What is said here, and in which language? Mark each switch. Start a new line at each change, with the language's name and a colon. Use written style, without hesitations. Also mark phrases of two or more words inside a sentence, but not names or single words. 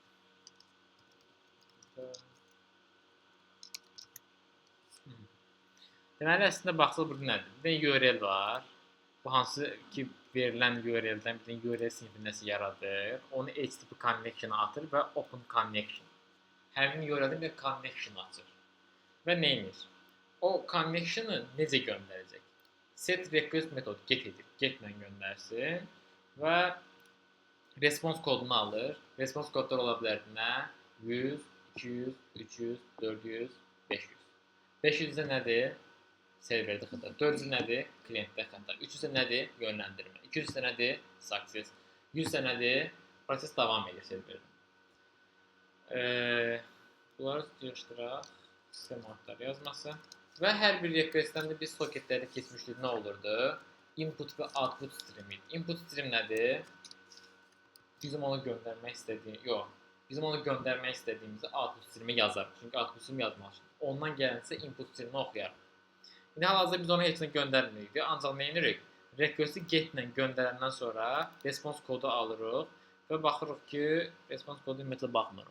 Azerbaijani: Deməli, əslində baxsaq burada nədir? Bir dənə URL var. Bu hansı ki, verilən URL-dən bir dənə URL sinfi nəsə yaradır. Onu HTTP connection-a atır və
English: open connection.
Azerbaijani: həmin URL-də bir connection açır. Və nə edir? O connectionu necə göndərəcək?
English: Set request
Azerbaijani: metodu get edir. Get-lə göndərsin və response kodunu alır. Response kodlar ola bilər nə? 100, 200, 300, 400, 500. 500 nədir? Serverdə xəta. 400 nədir? Klientdə xəta. 300 nədir? Yönləndirmə. 200 nədir? Success. 100 nədir? Proses davam edir serverdə. Bunları yığışdıraq. Sistem adları yazması. Və hər bir requestdən də biz soketləri keçmişdik. Nə olurdu? Input və
English: output stream. Input stream
Azerbaijani: nədir? Bizim onu göndərmək istədiyimizi
English: output streamə
Azerbaijani: yazarıq. Çünki
English: output stream
Azerbaijani: yazmalıyıq. Ondan gələnsə
English: input streamini
Azerbaijani: oxuyarıq. İndi hal-hazırda biz onu heç nə göndərmirik. Ancaq nə edirik? Request'i get-lə göndərəndən sonra response kodu alırıq və baxırıq ki, response kodu ümumiyyətlə baxmırıq.